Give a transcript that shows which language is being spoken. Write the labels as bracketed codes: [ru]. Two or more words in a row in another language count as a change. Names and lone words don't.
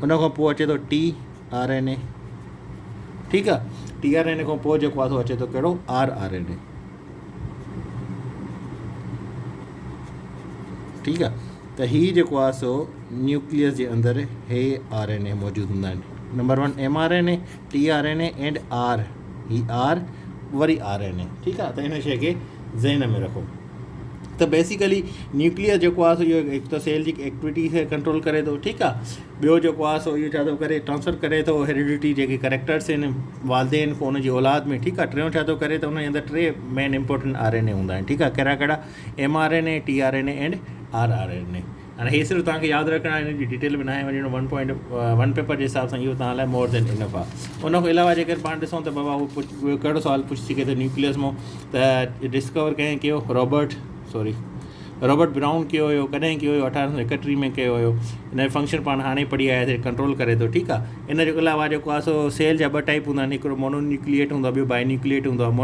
[sd] उन खां पोइ अचे थो tRNA, ठीकु आहे। tRNA खां पोइ जेको आहे सो अचे थो कहिड़ो, rRNA, ठीकु आहे। त हीअ जेको आहे सो न्यूक्लियस जे अंदरि हे RNA मौजूदु हूंदा आहिनि। नंबर 1 mRNA, tRNA एंड R, ही R वरी RNA, ठीकु आहे। त हिन शइ खे ज़हन में रखो। त बेसिकली न्यूक्लियस जेको आहे सो इहो हिकु त सेल जी एक्टिविटी खे कंट्रोल करे थो, ठीकु आहे। ॿियो जेको आहे सो इहो छा थो करे, ट्रांसफ़र करे थो हेरिडिटी जेके करेक्टर्स आहिनि वालदेन को उनजी औलाद में, ठीकु आहे। टियों छा थो करे, त उनजे अंदरि 3 मेन इंपॉर्टेंट RNA हूंदा आहिनि, ठीकु आहे। कहिड़ा कहिड़ा, mRNA, tRNA एंड rRNA। हाणे हे सिर्फ़ु तव्हांखे यादि रखणु आहे, हिन जी डिटेल में न आहे वञिणो। 1.1 पेपर जे हिसाब सां इहो तव्हां लाइ [en] more than enough [sd] आहे। उन खां अलावा जेकर पाण ॾिसूं त बाबा उहो कहिड़ो सुवालु पुछी सघे थो न्यूक्लियस मां, त डिस्कवर कंहिं कयो, रॉबर्ट ब्राउन कयो हुयो, कॾहिं कयो हुयो, 1831 में कयो हुयो। हिन जो फंक्शन पाण हाणे पढ़ी आयासीं, कंट्रोल करे थो, ठीकु आहे। इन जे अलावा जेको आहे सो सेल जा 2 टाइप हूंदा आहिनि, हिकिड़ो मोनोन्यूक्लिएट हूंदो आहे, ॿियो बाइन्यूक्लिएट हूंदो आहे।